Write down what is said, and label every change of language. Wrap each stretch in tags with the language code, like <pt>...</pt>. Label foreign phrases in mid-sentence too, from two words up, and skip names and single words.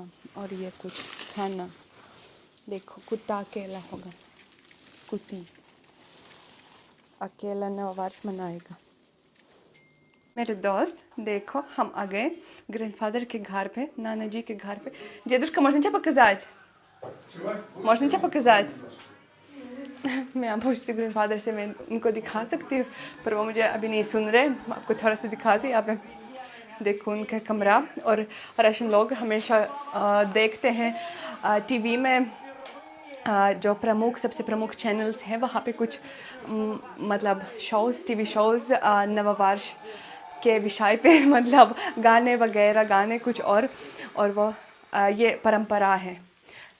<hi>और ये कुछ खाना। देखो कुत्ता अकेला होगा, कुत्ती अकेला नववर्ष मनाएगा। मेरे दोस्त देखो, हम आ गए ग्रैंडफादर के घर पे, नाना जी के घर पे।</hi> <ru>Дедушка, можно тебя показать? Можно тебя показать?</ru> <hi>मैं पूछती ग्रैंडफादर से, मैं उनको दिखा सकती हूँ, पर वो मुझे अभी नहीं सुन रहे। आपको थोड़ा सा दिखाती हूँ। आप देखो उनका कमरा। और राशन लोग हमेशा देखते हैं टीवी में, जो सबसे प्रमुख चैनल्स हैं, वहाँ पे कुछ मतलब</hi> <en>TV shows</en> <hi>नववर्ष के विषय पे, मतलब गाने वगैरह, गाने कुछ और वो ये परंपरा है।</hi>